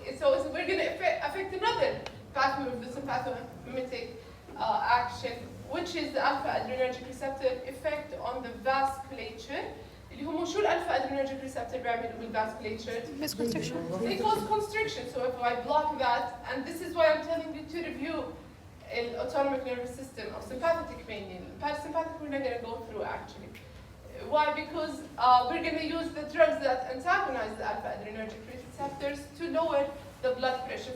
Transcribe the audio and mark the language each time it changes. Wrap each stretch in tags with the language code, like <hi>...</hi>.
<en>So we're going to affect another pathway of the sympathomimetic action, which is the alpha adrenergic receptor effect on the vasculature.</en> <ar>اللي هم شو الالفا adrenergic receptor بيعملوا بالvasculature?</ar> <en>They cause constriction. So if I block that, and this is why I'm telling you to review the autonomic nervous system of sympathetic mainly. Parasympathetic we're not going to go through actually. Why? Because we're going to use the drugs that antagonize the alpha adrenergic receptors to lower the blood pressure.</en>